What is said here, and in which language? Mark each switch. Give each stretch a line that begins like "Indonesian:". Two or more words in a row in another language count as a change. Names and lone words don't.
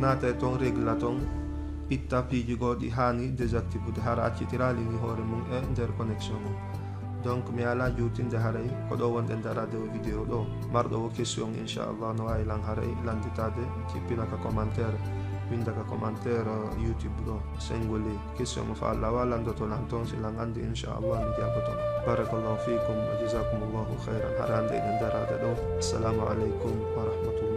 Fula: naatay ton régla ton itta piiji goɗi hani désactive hara accitirali ni hoore mum e nder connexion mum donc mi ala juutinde haray ko ɗo wonɗen darade o vidéo ɗo marɗo o question inchallah no wawi lan haray landitade cippinaka commentaire windaka commentaire YouTube ɗo sengoli question mo fa Allah walandoto lan toon si lan andi inchallah mi jabotoma
Arabic: بارك الله فيكم وجزاكم الله خيرا
Fula: hara hande eɗen darade ɗo
Arabic: السلام عليكم ورحمة الله